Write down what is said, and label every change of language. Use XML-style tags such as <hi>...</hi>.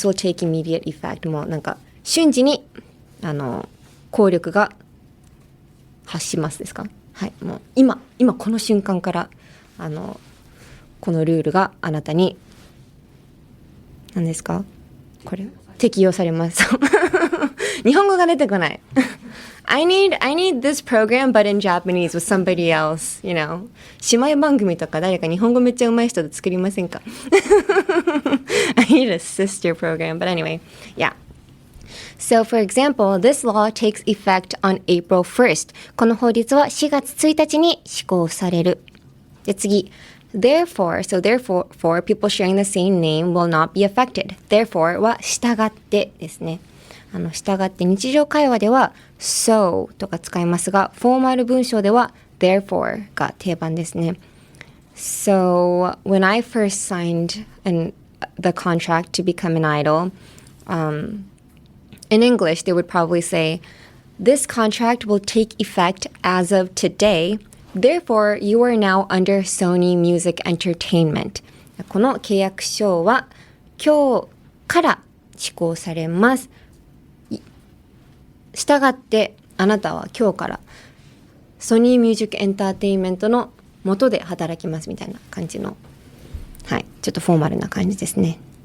<en>This will take immediate effect</en> <ja>もなんか瞬時に効力が発しますですか？はい、もう今この瞬間からこのルールがあなたに何ですか？これ適用されます。日本語が出てこない。</ja> <en>I need this program but in Japanese with somebody else, you know.</en> <ja>姉妹番組とか誰か日本語めっちゃ上手い人で作りませんか？</ja> <en>I need a sister program, but anyway, yeah. So, for example, this law takes effect on April 1st.</en> <ja>この法律は4月1日に施行される。で、次。</ja> <en>Therefore, people sharing the same name will not be affected.</en> <ja>Therefore は従ってですね。従って日常会話では so とか使いますが、フォーマル文章では therefore が定番ですね。</ja> <en>So, when I first signed the contract to become an idol, in English, they would probably say, this contract will take effect as of today. Therefore, you are now under Sony Music Entertainment.</en> <ja>この契約書は今日から施行されます。したがってあなたは今日からソニーミュージックエンターテインメントの下で働きますみたいな感じの、はい、ちょっとフォーマルな感じですね。</ja>